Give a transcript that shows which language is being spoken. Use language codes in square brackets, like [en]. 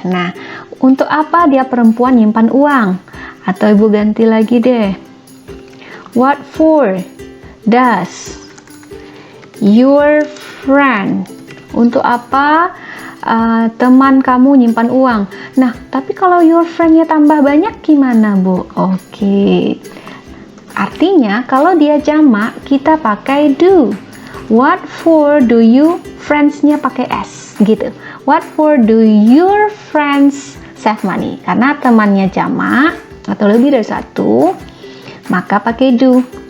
[id] Nah, untuk apa dia perempuan nyimpan uang? Atau Ibu ganti lagi deh. [en] What for does your friend? [id] Untuk apa teman kamu nyimpan uang? Nah, tapi kalau [en] your friend- [id] nya tambah banyak gimana, Bu? Oke. Artinya, kalau dia jamak, kita pakai do. [en] What for do you friends-nya [id] pakai s gitu. [en] What for do your friends save money? [id] Karena temannya jamak atau lebih dari satu, maka pakai do.